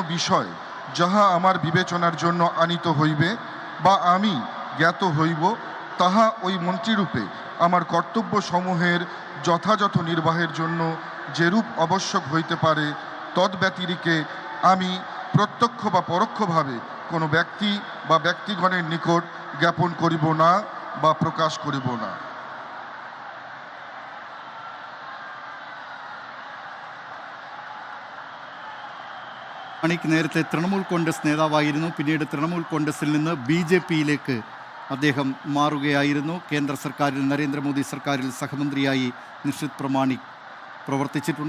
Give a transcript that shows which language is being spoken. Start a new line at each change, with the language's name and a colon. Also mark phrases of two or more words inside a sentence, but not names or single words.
Bangla: বিষয় যাহা আমার বিবেচনার জন্য আনিত হইবে বা আমি জ্ঞাত হইব তাহা ওই মন্ত্রীরূপে আমার কর্তব্যসমূহের যথাযথ নির্বাহের জন্য যেরূপ আবশ্যক হইতে পারে তদ্ব্যতিরিকে আমি প্রত্যক্ষ বা পরোক্ষভাবে কোনো ব্যক্তি বা ব্যক্তিগণের নিকট জ্ঞাপন করিব না বা প্রকাশ করিব না।
Malayalam: മാണിക് നേരത്തെ തൃണമൂൽ കോൺഗ്രസ് നേതാവായിരുന്നു. പിന്നീട് തൃണമൂൽ കോൺഗ്രസിൽ നിന്ന് BJP-യിലേക്ക് അദ്ദേഹം മാറുകയായിരുന്നു. കേന്ദ്ര സർക്കാരിൽ നരേന്ദ്രമോദി സർക്കാരിൽ സഹമന്ത്രിയായി നിഷിത് പ്രമാണിക് പ്രവർത്തിച്ചിട്ടുണ്ട്.